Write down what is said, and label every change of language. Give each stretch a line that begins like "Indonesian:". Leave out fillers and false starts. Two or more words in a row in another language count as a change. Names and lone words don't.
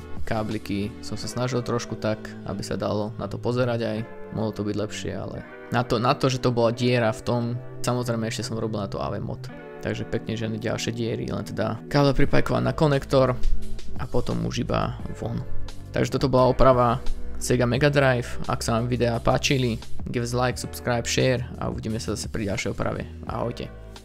Slovak: Kábliky som sa snažil trošku tak, aby sa dalo na to pozerať aj, mohlo to byť lepšie, ale na to, že to bola diera v tom, samozrejme ešte som robil na to AV mod. Takže pekne žiadne ďalšie diery, len teda kábel pripajkovať na konektor a potom už iba von. Takže toto bola oprava Sega Mega Drive. Ak sa vám videá páčili,
English: give us like, subscribe, share
Slovak: a uvidíme sa zase pri ďalšej oprave. Ahojte.